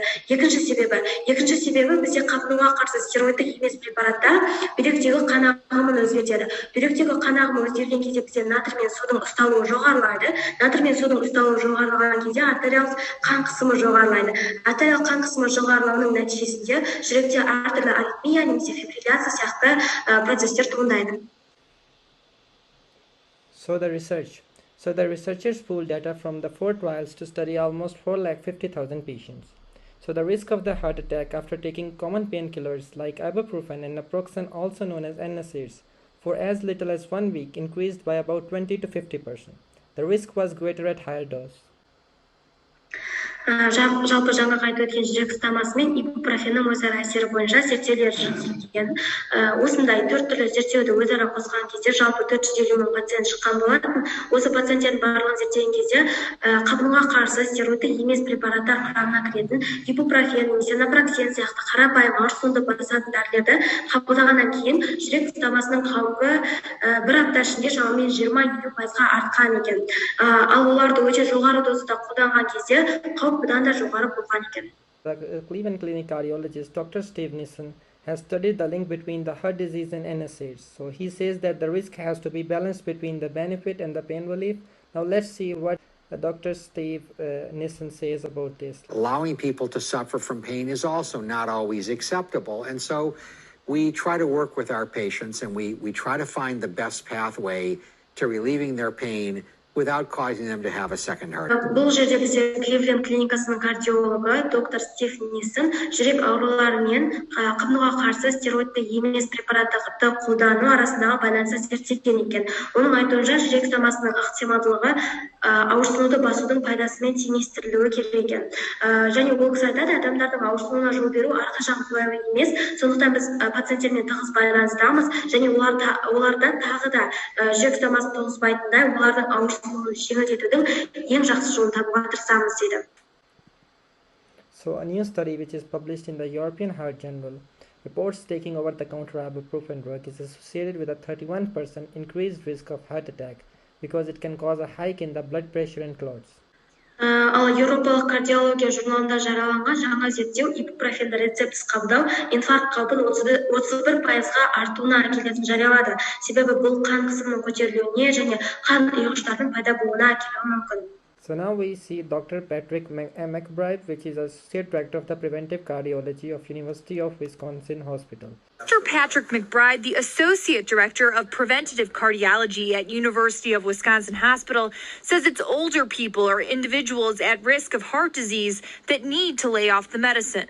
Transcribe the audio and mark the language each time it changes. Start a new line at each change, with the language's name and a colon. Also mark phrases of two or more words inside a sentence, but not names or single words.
Kazakh: Екінші себебі бізде қабынуға қарсы стероидтық емес препараттар бүйректегі қан ағымын өзгертеді. Бүйректегі қан ағымы өзгерген кезде бізде натрий мен судың ұсталуы жоғарылайды. Натрий мен судың ұсталуы жоғарылаған кезде артериялық қан қысымы жоғарылайды. Артериялық қан қысымы жоғарылауының нәтижесінде жүректе әртүрлі аритмия немесе фибрилляция сияқты процестер туындайды.
English: So the researchers pooled data from the 4 trials to study almost 450,000 patients. So the risk of the heart attack after taking common painkillers like ibuprofen and naproxen, also known as NSAIDs, for as little as 1 week increased by about 20 to 50%. The risk was greater at higher dose.
Kazakh: Жалпы жаңа айтып өткен жүрек ұстамасы мен ибупрофеннің өзара әсері бойынша зерттеулер жүргізілген. Осындай 4 түрлі зерттеуді өзара қосқан кезде жалпы 450 мың пациент шыққан болатын. Осы пациенттердің барлығын зерттеген кезде қабынуға қарсы стероидты емес препараттар құрамына кіретін ибупрофен немесе напроксен сияқты қарапайым ауырсынуды басатын дәрілерді қабылдағаннан кейін жүрек ұстамасының қаупі бір апта ішінде шамамен 20-50%-ға артқан екен. Ал оларды өте жоғары дозада қолданған кезде қауіп бұдан да жоғары болған екен.
English: The Cleveland Clinic cardiologist Dr. Steve Nissen has studied the link between the heart disease and NSAIDs. So he says that the risk has to be balanced between the benefit and the pain relief. Now let's see what Dr. Steve Nissen says about this. Allowing people to suffer from pain is also not always acceptable. And so we try to work with our patients and we try to find the best pathway to relieving their pain without causing them to have a second heart.
Kazakh: Бұл жерде бізде Кливленд клиникасының кардиологы доктор Стив Ниssen жүрек аурулары мен қабынуға қарсы стероидты емес препараттарды қолдану арасындағы байланысты зерттеген екен. Оның айтуынша жүрек ұстамасының ықтималдылығы ауырсынуды басудың пайдасымен теңестірілуі керек екен. Және ол кісі айтады, адамдардың ауырсынуына жол беру әрқашан қолайлы емес. Сондықтан біз пациенттермен тығыз байланыстамыз және оларда тағы да жүрек ұстамасын туғызбайтындай олардың ауырсынуын жеңілдетудің ең жақсы жолын табуға тырысамыз дейді.
English: So a new study which is published in the European Heart Journal reports taking over-the-counter ibuprofen drug is associated with a 31% increased risk of heart attack because it can cause a hike in the blood pressure and clots.
Kazakh: Ал Еуропалық кардиология журналында жарияланған жаңа зерттеу ибупрофенді рецептсіз қабылдау инфаркт қаупін 31%-ға артуына әкелетінін жариялады. Себебі бұл қан қысымының көтерілуіне және қан ұйғыштардың пайда болуына әкелуі мүмкін.
English: So now we see Dr. Patrick McBride, which is Associate Director of the Preventive Cardiology of University of Wisconsin Hospital. Dr. Patrick McBride, the Associate Director of Preventative Cardiology at University of Wisconsin Hospital, says it's older people or individuals at risk of heart disease that need to lay off the medicine.